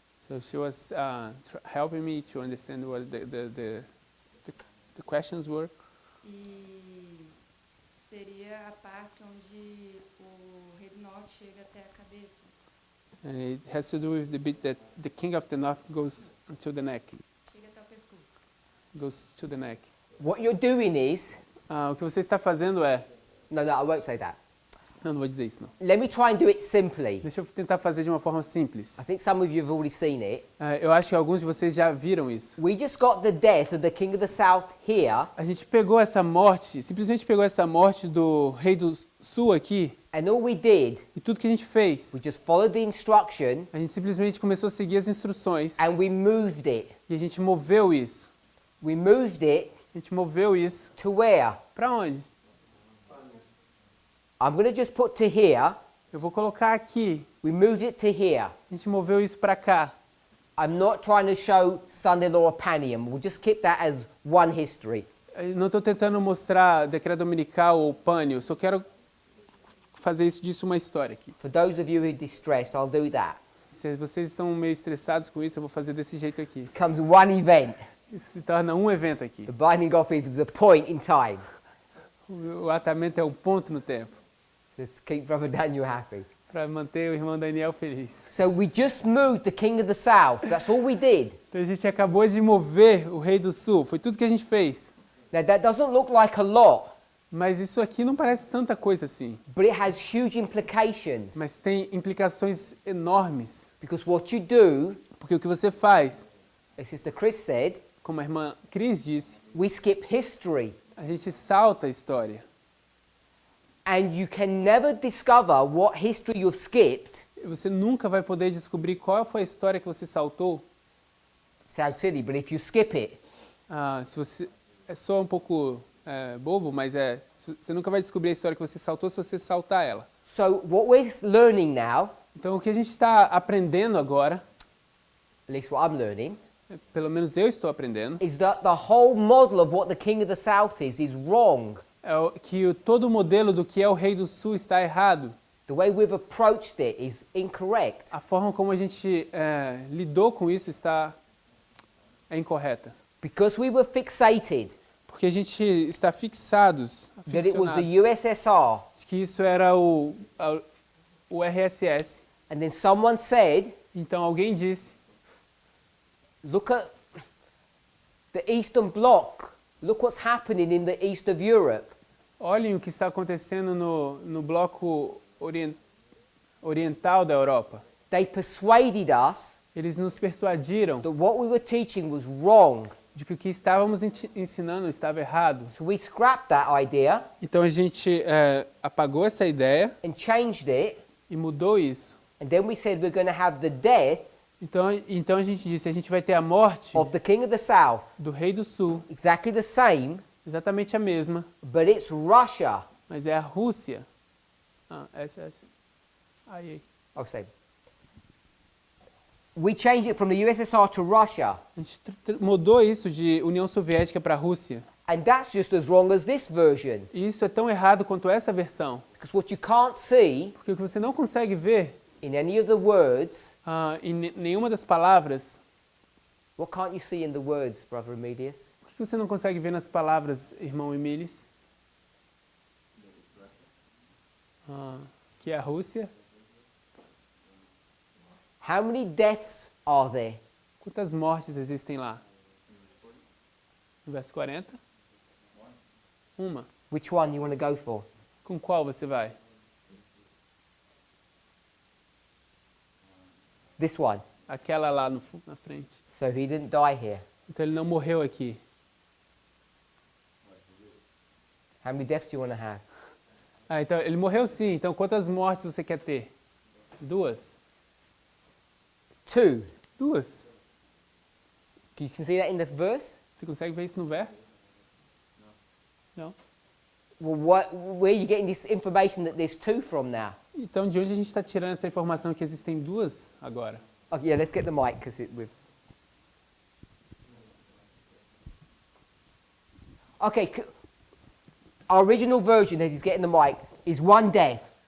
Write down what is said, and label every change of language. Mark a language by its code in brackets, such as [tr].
[en] So she was helping me to understand what the questions were. [pt] E seria a parte onde o rei do norte chega até a cabeça. [en] And it has to do with the bit that the king of the north goes until the neck, [pt] Chega até o pescoço. [en] goes to the neck. What you're doing is, [pt] O que você está fazendo é... [en] no, I won't say that. [pt] Não vou dizer isso, não. [en] Let me try and do it simply. [pt] Deixa eu tentar fazer de uma forma simples. [en] I think some of you have already seen it. [pt] Eu acho que alguns de vocês já viram isso. [en] We just got the death of the king of the south here, [pt] A gente pegou essa morte, simplesmente pegou essa morte do rei do sul aqui, [en] and all we did, [pt] e tudo que a gente fez, [en] we just followed the instruction [pt] a gente simplesmente começou a seguir as instruções [en] and we moved it. [pt] e a gente moveu isso. [en] We moved it [pt] A gente moveu isso [en] to where? [pt] para onde? [en] I'm going to just put to here. [pt] Eu vou colocar aqui. [en] We moved it to here. [pt] A gente moveu isso para cá. [en] I'm not trying to show Sunday-law or Panium. We'll just keep that as one history. [pt] Eu não estou tentando mostrar decreto dominical ou pânio, só quero fazer isso disso uma história aqui. [en] For those of you who are distressed, I'll do that. [pt] Se vocês estão meio estressados com isso, eu vou fazer desse jeito aqui. [en] It becomes one event. [pt] Isso se torna um evento aqui. [en] The binding off is a point in time. [pt] O atamento é um ponto no tempo, [en] Just keep Brother Daniel happy. [pt] para manter o irmão Daniel feliz. [en] So we just moved the king of the south. That's all we did. [pt] Então a gente acabou de mover o rei do sul, foi tudo que a gente fez. [en] Now that doesn't look like a lot, [pt] Mas isso aqui não parece tanta coisa assim. [en] but it has huge implications. [pt] Mas tem implicações enormes. [en] Because what you do, [pt] Porque o que você faz, [en] as Sister Chris said, [pt] como a irmã Cris disse, [en] we skip history. [pt] a gente salta a história. [en] And you can never discover what history you've skipped. [pt] E você nunca vai poder descobrir qual foi a história que você saltou. [en] Sounds silly, but if you skip it, [pt] Se você é só um pouco bobo, mas você nunca vai descobrir a história que você saltou se você saltar ela. [en] so what we're learning now, [pt] Então o que a gente está aprendendo agora, [en] at least what I'm learning, [pt] pelo menos eu estou aprendendo, [en] is that the whole model of what the king of the south is wrong. [pt] que todo o modelo do que é o rei do sul está errado. [en] The way we've approached it is incorrect. [pt] A forma como a gente lidou com isso é incorreta. [en] Because we were fixated [pt] Porque a gente está fixados, [en] that it was [pt] aficionados, [en] the USSR, [pt] de que isso era o RSS. [en] and then someone said, [pt] Então alguém disse, [en] look at the Eastern Bloc, look what's happening in the east of Europe. [pt] olhem o que está acontecendo no bloco oriental da Europa. [en] They persuaded us [pt] Eles nos persuadiram [en] that what we were teaching was wrong. [pt] de que o que estávamos ensinando estava errado. [en] So we scrapped that idea [pt] Então a gente apagou essa ideia [en] and changed it, [pt] e mudou isso. [en] and then we said we're going to have the death [pt] Então a gente disse, a gente vai ter a morte [en] of the king of the south, [pt] do rei do sul, [en] exactly the same, [pt] exatamente a mesma, [en] but it's Russia. [pt] mas é a Rússia. SS. Aí. [en] I'll say. We changed it from the USSR to Russia, [pt] A gente mudou isso de União Soviética para a Rússia. [en] and that's just as wrong as this version. [pt] E isso é tão errado quanto essa versão. [en] Because what you can't see [pt] Porque o que você não consegue ver [en] in any of the words, [pt] em nenhuma das palavras, [en] what can't you see in the words, Brother Emilius? [pt] o que você não consegue ver nas palavras, irmão Emilis? Que é a Rússia. [en] How many deaths are there? [pt] Quantas mortes existem lá? No verso 40? Uma. [en] Which one you want to go for? [pt] Com qual você vai? [en] This one. [pt] Aquela lá na frente. [en] So he didn't die here. [pt] Então ele não morreu aqui. [en] How many deaths do you want to have? [pt] Então ele morreu sim. Então quantas mortes você quer ter? [en] 2. [pt] 2. 2. [en] You can see that in the verse? [pt] Você consegue ver isso no verso? Não? [en] Well, where are you getting this information that there's 2 from now? [pt] Então de onde a gente está tirando essa informação que existem 2 agora? [en] Okay, yeah, let's get the mic because Okay, our original version, as he's getting the mic, is one death.